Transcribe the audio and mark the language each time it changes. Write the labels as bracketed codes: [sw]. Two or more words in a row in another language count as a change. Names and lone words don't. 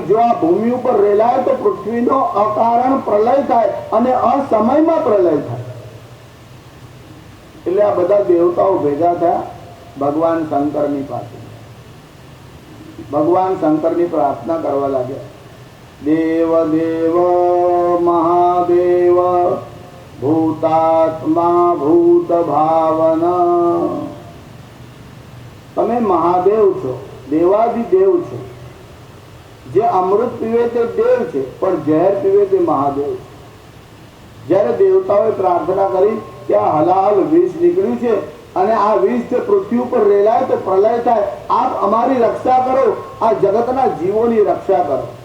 [gu] જો આ ભૂમિ ઉપર રેલાય તો પૃથ્વીનો અકારણ પ્રલય થાય અને અસમયમાં પ્રલય થાય। એટલે આ બધા દેવતાઓ ભેગા થયા ભગવાન શંકરની પાસે। ભગવાન શંકરની પ્રાર્થના કરવા લાગ્યા। [sa] देव देव महादेव भूतात्मा भूत भावना। [gu] તમે મહાદેવ છો, દેવાદિદેવ છો। જે અમૃત પીવે તે દેવ છે પણ ઝેર પીવે તે મહાદેવ છે। જ્યારે દેવતાઓએ પ્રાર્થના કરી કે આ હલાહલ વિષ નીકળ્યું છે અને આ વિષ જો પૃથ્વી ઉપર રેલાય તો પ્રલય થાય, આપ અમારી રક્ષા કરો, આ જગતના જીવોની રક્ષા કરો।